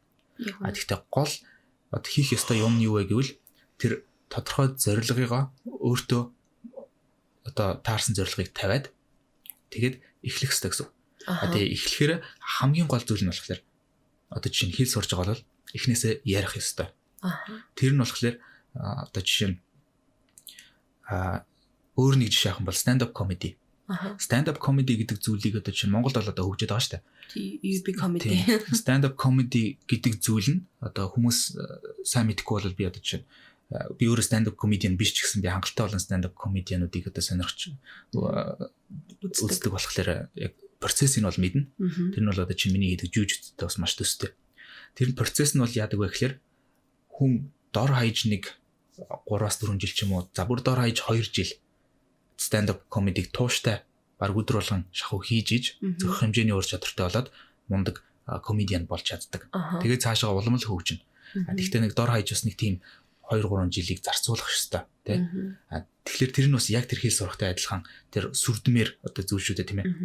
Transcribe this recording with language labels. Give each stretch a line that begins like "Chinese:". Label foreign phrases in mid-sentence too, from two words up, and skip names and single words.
Mongolian: Гэхдээ гол одоо хийх ёстой юм нь юу вэ гэвэл тэр тодорхой зорилгыг өөртөө одоо таарсан зорилгыг тавиад тэгээд эхлэх хэрэгтэй гэсэн. Тэгээ эхлэхээр хамгийн гол зүйл нь болохоор одоо жишээ нь хэл сурж байгаа бол эхнээсээ ярих ёстой. Тэр нь болохоор одоо жишээ нь өөр нэг жишээ авах юм бол
English: stand up comedy. Stand up comedy
Mongolian: гэдэг зүйлийг одоо жишээ нь Монголд бол одоо хөгжиж байгаа шүү дээ. UB comedy.
English: Stand up comedy
Mongolian: гэдэг зүйл нь одоо хүмүүс сайн мэдэхгүй бол би одоо жишээ нь би өөрөө
English: stand up comedian
Mongolian: биш ч гэсэн би хангалттай болон
English: stand up comedian-уудыг
Mongolian: одоо сонирхож үздэг болохоор яг процессыг нь бол мэднэ. Тэр нь бол одоо чинь миний хийдэг жүжигчтэй бас маш төстэй. Тэр процесс нь бол яадаг вэ гэхээр хүн дор хаяж нэг 3-4 жил ч юм уу за бүр дор хаяж 2 жил
English: stand up comedy-г
Mongolian: тууштай баг өдөр болгон шахуу хийж иж зөвхөн хэмжээний ур чадвартай болоод мундаг comedian болж чаддаг. Тэгээд цаашаа улам л хөгжинэ. Тэгэхдээ нэг дор хаяж бас нэг тийм 2-3 жилийг зарцуулах ёстой тий. Тэгэхээр тэр нь бас яг тэр хэл сурахтай адилхан тэр сүрдмээр одоо зүйлшүүдэ тийм ээ.